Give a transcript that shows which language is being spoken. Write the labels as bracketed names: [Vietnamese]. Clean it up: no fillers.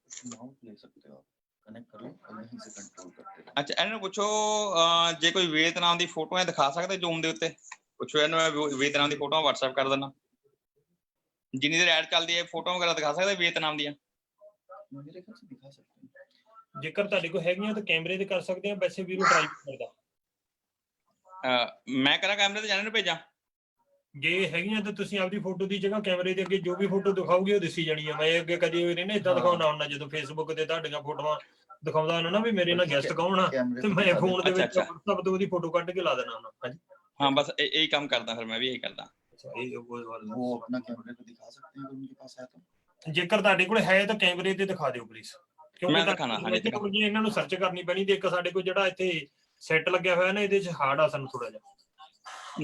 [Hindi] ले सकते हो आप, कनेक्ट कर लो और यहीं से कंट्रोल करते हो। [Punjabi] ਅੱਛਾ ਇਹਨਾਂ ਨੂੰ ਪੁੱਛੋ ਜੇ ਕੋਈ ਵੀਅਤਨਾਮ ਦੀ ਫੋਟੋਆਂ ਦਿਖਾ ਸਕਦੇ ਜ਼ੂਮ ਦੇ ਉੱਤੇ? ਪੁੱਛੋ ਇਹਨੂੰ ਵੀਅਤਨਾਮ ਦੀ ਫੋਟੋਆਂ WhatsApp ਕਰ ਦੇਣਾ। ਜਿੰਨੀ ਦੇਰ ਐਡ ਚੱਲਦੀ ਹੈ ਫੋਟੋ ਵਗੈਰਾ ਦਿਖਾ ਸਕਦੇ ਵੀਅਤਨਾਮ ਦੀਆਂ? [Hindi] मेरे ख्याल से दिखा सकते हैं। [Punjabi] ਜੇਕਰ ਤੁਹਾਡੇ ਕੋਲ ਹੈਗੀਆਂ ਤਾਂ ਕੈਮਰੇ ਤੇ ਕਰ ਸਕਦੇ ਆ, ਵੈਸੇ ਵੀਰੋ ਟਰਾਈ ਕਰਦਾ। ਮੈਂ ਕਰਾਂ ਕੈਮਰੇ ਤੇ ਜਾਣੇ ਨੂੰ ਭੇਜਾਂ? ਜੇ ਹੈਗੀਆਂ ਤਾਂ ਤੁਸੀਂ ਆਪਦੀ ਫੋਟੋ ਦੀ ਜਗ੍ਹਾ ਕੈਮਰੇ ਦੇ ਅੱਗੇ ਜੋ ਵੀ ਫੋਟੋ ਦਿਖਾਓਗੇ ਉਹ ਦਿਸੀ ਜਾਣੀ ਆ। ਮੈਂ ਅੱਗੇ ਕਦੀ ਨਹੀਂ ਨਾ ਇਦਾਂ ਦਿਖਾਉਣਾ ਹੁੰਦਾ, ਜਦੋਂ ਫੇਸਬੁੱਕ ਤੇ ਤੁਹਾਡੀਆਂ ਫੋਟੋਆਂ ਦਿਖਾਉਂਦਾ ਹੁੰਦਾ ਨਾ ਵੀ ਮੇਰੇ ਨਾਲ ਗੈਸਟ ਕੌਣ ਆ ਤੇ ਮੈਂ ਫੋਨ ਦੇ ਵਿੱਚ WhatsApp ਤੋਂ ਉਹਦੀ ਫੋਟੋ ਕੱਢ ਕੇ ਲਾ ਦੇਣਾ ਹੁੰਦਾ। ਹਾਂਜੀ ਹਾਂ ਬਸ ਇਹੀ ਕੰਮ ਕਰਦਾ ਫਿਰ ਮੈਂ ਵੀ ਇਹੀ ਕਰਦਾ। [Hindi] वो अपना कैमरे पे दिखा सकते हैं अगर उनके पास है तो। [Punjabi] ਜੇਕਰ ਤੁਹਾਡੇ ਕੋਲ ਹੈ ਤਾਂ ਕੈਮਰੇ ਤੇ ਦਿਖਾ ਦਿਓ ਪਲੀਜ਼, ਮੈਂ ਦਿਖਾਣਾ। ਹਾਂਜੀ ਇਹਨਾਂ ਨੂੰ ਸਰਚ ਕਰਨੀ ਪੈਣੀ ਤੇ ਇੱਕ ਸਾਡੇ ਕੋਲ ਜਿਹੜਾ ਇੱਥੇ ਸੈੱਟ ਲੱਗਿਆ ਹੋਇਆ ਨਾ ਇਹਦੇ ਚ ਹਾਰਡ ਆ ਸਾਨੂੰ ਥੋੜਾ ਜਿਹਾ।